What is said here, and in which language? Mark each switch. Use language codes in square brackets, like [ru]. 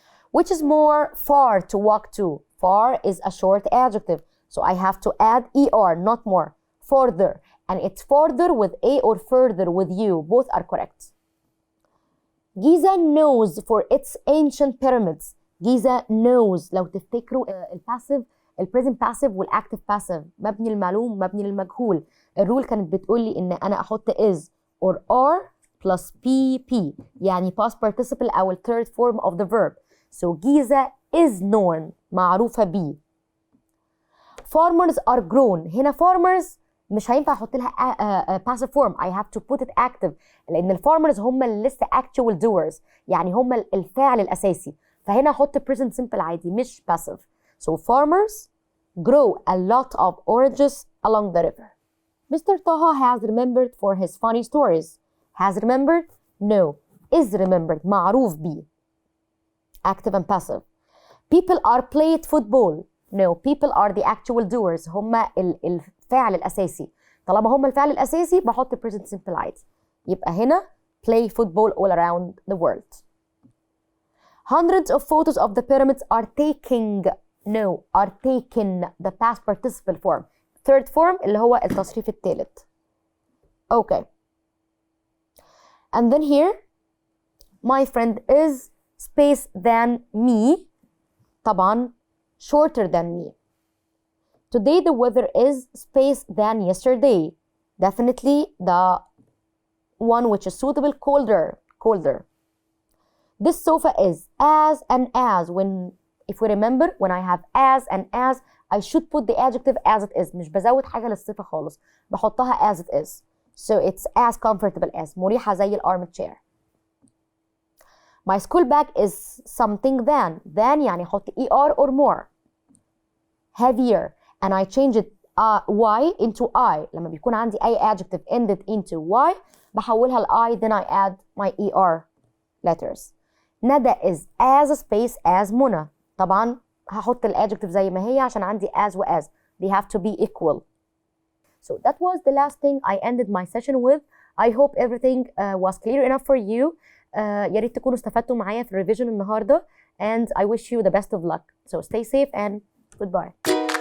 [en] Which is more far to walk to? Far is a short adjective. So I have to add ER, not more. Further. And it's further with A or further with U. Both are correct. Giza knows for its ancient pyramids. Giza knows. [ar] لو تفتكروا الباسيف البريزنت باسيف والاكتيف باسيف مبني للمعلوم مبني للمجهول. الرول كانت بتقول لي ان انا احط [en] is or are plus PP [ar] يعني [en] past participle او third form of the verb. So Giza is known [ar] معروفة بيه. [en] Farmers are grown. [ar] هنا [en] farmers [ar] مش هينفع احط لها [en] passive form. I have to put it active [ar] لان الفارمرز هم اللي لسه [en] actual doers [ar] يعني هم الفاعل الاساسي. فهنا احط [en] present simple [ar] عادي مش passive. [en] So farmers grow a lot of oranges along the river. Mr. Taha has remembered for his funny stories. Has remembered? No. Is remembered. [ar] معروف بيه. [en] Active and passive. People are played football. No. People are the actual doers. [ar] هم الفاعل الأساسي. طالما هم الفاعل الأساسي بحط [en] present simple [ar] عادي. [en] يبقى هنا play football all around the world. Hundreds of photos of the pyramids are taking. No, are taken, the past participle form. Third form [ar] اللي هو التصريف الثالث. [en] Okay. And then here, my friend is space than me. [ar] طبعا [en] shorter than me. Today the weather is space than yesterday. Definitely the one which is suitable colder. Colder. This sofa is as and as. If we remember, when I have as, I should put the adjective as it is. [ar] مش بزود حاجة للصفة خالص. بحطها [en] as it is. So it's as comfortable as. [ar] مريحة زي الارم chair. [en] My school bag is something than. Than [ar] يعني أحط [en] ER or more. Heavier. And I change it Y into I. [ar] لما بيكون عندي أي [en] adjective ended into Y [ar] بحولها ل [en] I, then I add my ER letters. ندى is as space as منى. [ar] طبعا هحط الادجكتيف زي ما هي عشان عندي [en] as [ar] و as. [en] They have to be equal. So that was the last thing I ended my session with. I hope everything was clear enough for you. [ar] يا ريت تكونوا استفدتوا معايا في الريفيجن النهارده. [en] And I wish you the best of luck. So stay safe and goodbye.